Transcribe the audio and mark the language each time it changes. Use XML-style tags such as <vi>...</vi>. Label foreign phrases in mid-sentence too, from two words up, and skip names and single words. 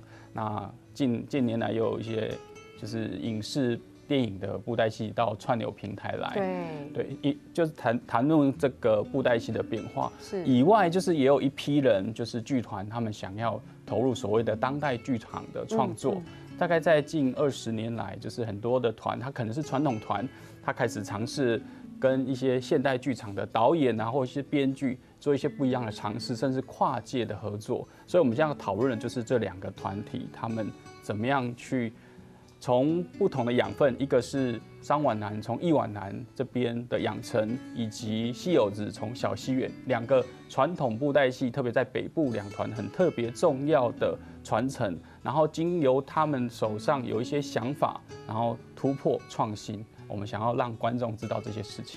<zh>那近年來又有一些就是影視電影的布袋戲到串流平台來，對，就是談論這個布袋戲的變化。以外，就是也有一批人，就是劇團，他們想要投入所謂的當代劇場的創作。大概在近20年來，就是很多的團，他可能是傳統團，他開始嘗試跟一些現代劇場的導演啊，或者是編劇做一些不一样的尝试，甚至跨界的合作。所以我们现在讨论的就是这2个团体，他们怎么样去从不同的养分，一个是商碗南从一碗南这边的养成，以及戏友子从小西园2个传统布袋戏，特别在北部2团很特别重要的传承，然后经由他们手上有一些想法，然后突破创新，我们想要让观众知道这些事情。</zh>